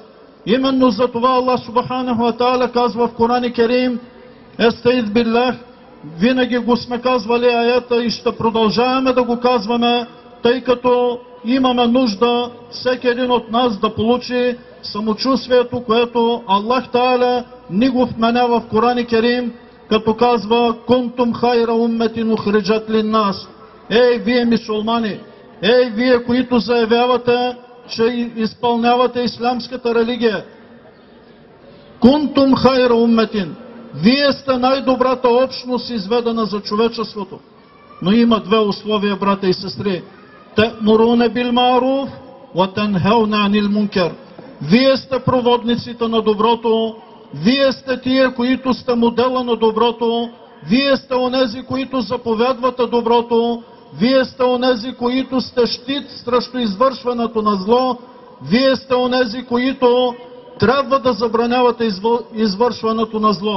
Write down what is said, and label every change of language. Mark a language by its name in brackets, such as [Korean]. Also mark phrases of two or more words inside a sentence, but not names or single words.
[Bulgarian] Именно за това Аллах [Arabic] سبحانه وتعالى [Bulgarian] казва в Коран Керим: [Arabic] أستعيذ بالله, [Bulgarian] винаги го сме казвали аята и ще продължаваме да го казваме, тъй като имаме нужда всеки един от нас да получи самочувствието, което Аллах Та'аля ни го вменява в Коран Керим, като казва: [Arabic] كنتم خير أمة أخرجت للناس. [Bulgarian] Ей, вие мюсюлмани, ей, вие, които заявявате, че изпълнявате ислямската религия. [Arabic] كنتم خير أمة. [Bulgarian] Вие сте най-добрата общност, изведена за човечеството. Но има две условия, брата и сестри. [Arabic] تأمرون بالمعروف وتنهون عن المنكر. [Bulgarian] Вие сте проводниците на доброто, вие сте тие, които сте модела на доброто, вие сте онези, които заповядвате доброто, вие сте онези, които сте щит срещу извършването на зло, вие сте онези, които трябва да забранявате извършването на зло.